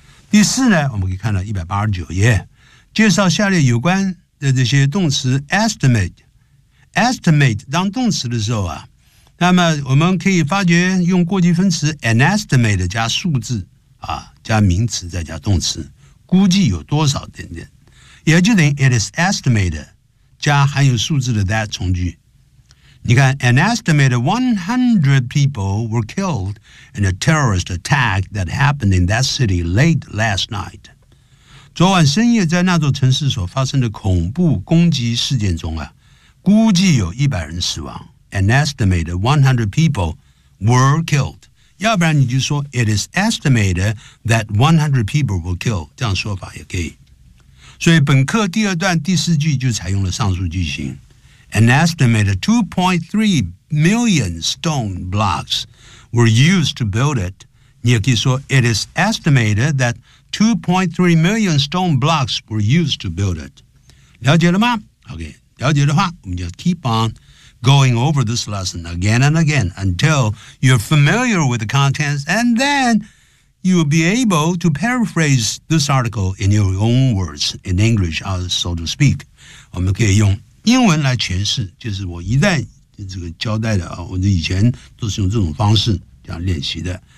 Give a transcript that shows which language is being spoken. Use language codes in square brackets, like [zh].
[zh] 第四呢，我们可以看到189页介绍下列有关的这些动词 estimate 当动词的时候啊，那么我们可以发觉用过去分词 [en] an estimate [zh] 加数字啊，加名词再加动词，估计有多少等等，也就等于 [en] it is estimated [zh] 加含有数字的 that 从句。你看 [en] ,an estimated 100 people were killed in a terrorist attack that happened in that city late last night. [zh] 昨晚深夜在那座城市所发生的恐怖攻击事件中啊，估计有100人死亡。 [en] An estimated 100 people were killed. [zh] 要不然你就说 [en] it is estimated that 100 people were killed. [zh] 这样说法也可以。所以本课第二段第四句就采用了上述句型。 [en] An estimated 2.3 million stone blocks were used to build it. [zh] 你也可以说 [en] it is estimated that 2.3 million stone blocks were used to build it. [zh] 了解了吗？ [en] OK, [zh] 了解的话我们就 [en] keep on going over this lesson again and again until you're familiar with the contents, and then you will be able to paraphrase this article in your own words, in English, so to speak. [zh] 我们可以用英文来诠释，就是我一再这个交代的啊，我以前都是用这种方式这样练习的。